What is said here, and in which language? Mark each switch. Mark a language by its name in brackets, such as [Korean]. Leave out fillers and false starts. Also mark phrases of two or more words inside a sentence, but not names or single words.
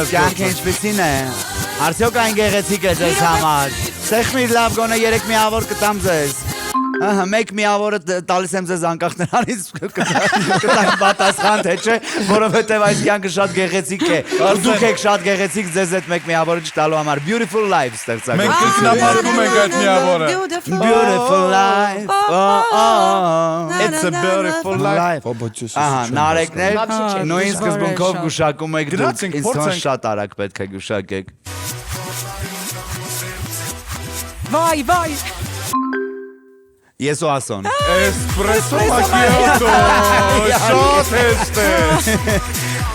[Armenian] Այս կյանքը ինչպեսին է։ Արդյոք այն գեղեցիկ է ձեզ համար։ Սեղմիր լավ գոնե 3 միավոր կտամ ձեզ։ Ահա, մեկ միավորը տալիս եմ ձեզ անկախ նրանից կտակ պատասխան թե չէ, որովհետև այս կյանքը շատ գեղեցիկ է։ Դուք եք շատ գեղեցիկ ձեզ այդ մեկ միավորը չտալու համար։ Beautiful life ստեղծագործում։ Մենք կրկնապատկում ենք այդ միավորը։ [English] Beautiful life. It's a beautiful life։ [Armenian] Ահա, նարեկներ, նույն սկզբունքով գուշակում եք դուք, Գնացինք, ինձ թվում փորձենք։ շատ արագ պետք է գուշակեք։ Վայ։ Ես ու Ասոն։ Espresso macchiato։ Շատ հեշտ է։